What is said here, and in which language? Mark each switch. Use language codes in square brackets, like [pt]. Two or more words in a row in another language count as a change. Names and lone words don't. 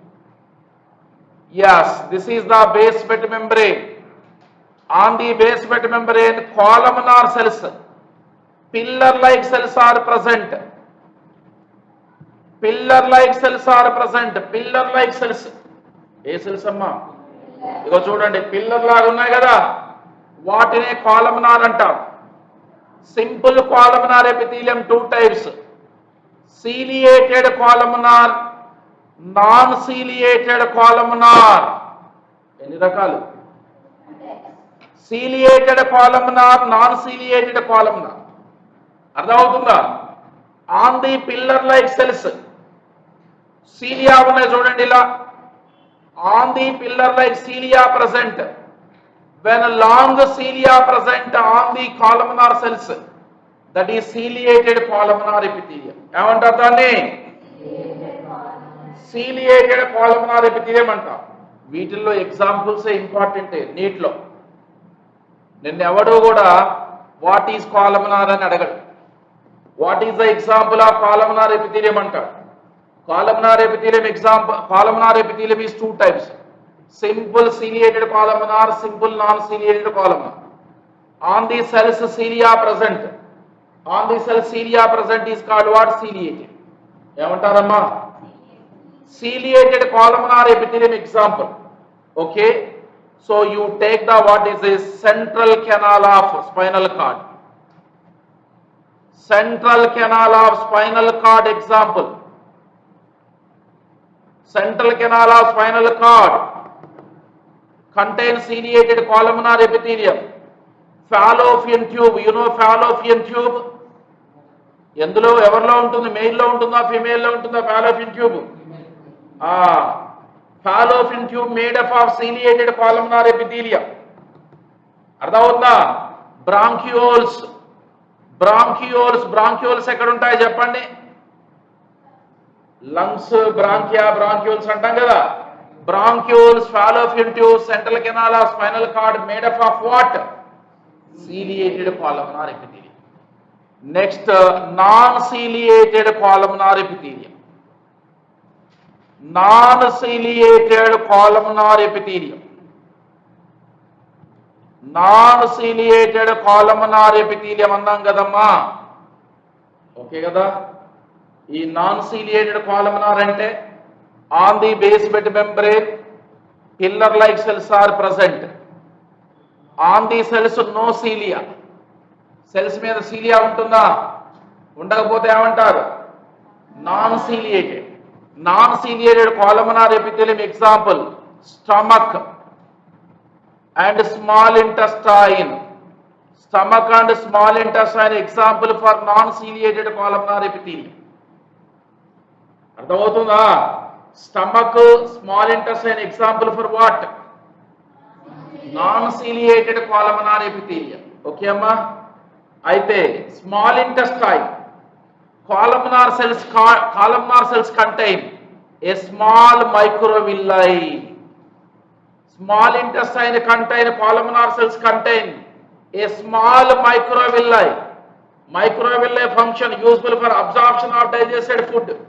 [en] Yes, this is the basement membrane. On the basement membrane, columnar cells, pillar-like cells are present. Pillar like cells are present. Pillar like cells. [te] ఏ సెల్స్ అమ్మా? ఇగో చూడండి, పిల్లర్ లాగా ఉన్నాయి కదా, వాటినే కాలమ్నార్ అంటాం. [en] simple columnar epithelium two types, ciliated columnar, నాన్ ciliated columnar. [te] ఎన్ని రకాలు? [en] ciliated columnar, నాన్ ciliated columnar. [te] అర్థమవుతుందా? [en] on the pillar like cells cilia [te] ఉన్నాయి చూడండి ఇలా. [en] On the pillar like cilia present, when long cilia present on the columnar cells, that is ciliated columnar epithelium. [te] ఏమంటారు దాన్ని? [en] ciliated columnar epithelium అంటాం. [te] వీటిల్లో [en] examples important [te] నీట్ లో. నిన్న ఎవడో కూడా [en] what is columnar [te] అని అడగడు. [en] what is the example of columnar epithelium అంటాడు. Columnar epithelium example, columnar epithelium is two types, simple ciliated columnar, simple non-ciliated columnar. On the cells cilia present, on the cells cilia present is called what? Ciliated. ఏమంటారమ్మా? Ciliated columnar epithelium example. Okay, so you take the what is this central canal of spinal cord. Central canal of spinal cord example. Central canal of spinal cord contains ciliated columnar epithelium. Fallopian tube, you know fallopian tube? [te] ఎందులో ఎవరిలో ఉంటుంది? మెయిల్లో ఉంటుందా, ఫీమేల్లో ఉంటుందా [en] fallopian tube? Fallopian tube made up of ciliated columnar epithelium. [te] అర్థమవుతుందా? Bronchioles, bronchioles ఎక్కడ ఉంటాయి చెప్పండి? [en] lungs bronchia bronchioles [te] అంటాం కదా. [en] బ్రాంక్యూల్స్, fallopian tube, central canal of spinal cord made up of what? Ciliated columnar epithelium. Next, non-ciliated columnar epithelium. Non-ciliated columnar epithelium. Non-ciliated columnar epithelium అన్నాం కదమ్మా. ఓకే [te] కదా? ఈ [en] నాన్ ciliated columnar అంటే on the basement membrane pillar like cells are present. On the cells no cilia. [te] cells మీద cilia ఉంటుందా? ఉండకపోతే ఏమంటారు? [en] నాన్ ciliated. నాన్ ciliated columnar epithelium example stomach and small intestine. Stomach and small intestine example for non ciliated columnar epithelium. [te] అర్థమవుతుందా? [en] stomach, small intestine example for what? నాన్ ciliated columnar epithelium. [te] ఓకే అమ్మా? [en] అయితే small intestine columnar cells contain a small microvilli. Small intestine contain columnar cells contain a small microvilli. Microvilli function useful for absorption of digested food.